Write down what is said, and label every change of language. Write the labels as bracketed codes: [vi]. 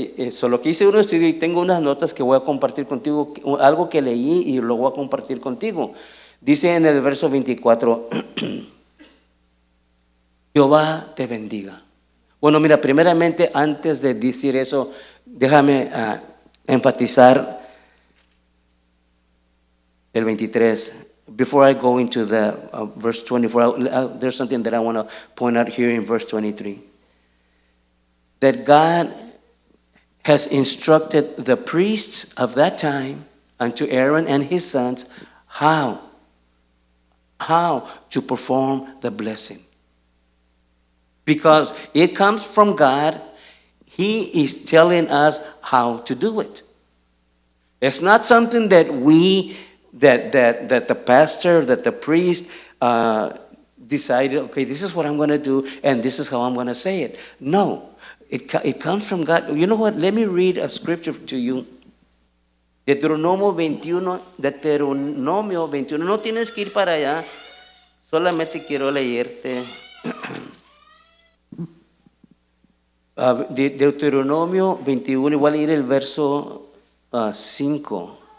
[es] Solo que hice un estudio y tengo unas notas que voy a compartir contigo, algo que leí y lo voy a compartir contigo. Dice en el verso 24, Jehová te bendiga. Bueno, mira, primeramente, antes de decir eso, déjame enfatizar el 23. [en] Before I go into the verse 24, there's something that I want to point out here in verse 23. That God has instructed the priests of that time unto Aaron and his sons how to perform the blessing. Because it comes from God, He is telling us how to do it. It's not something that that the pastor, that the priest decided, okay, this is what I'm going to do, and this is how I'm going to say it. No. It comes from God. You know what? Let me read a scripture to you. [es] Deuteronomio 21. No tienes que ir para allá. Solamente quiero leerte. Deuteronomio 21. Igual ir el verso 5.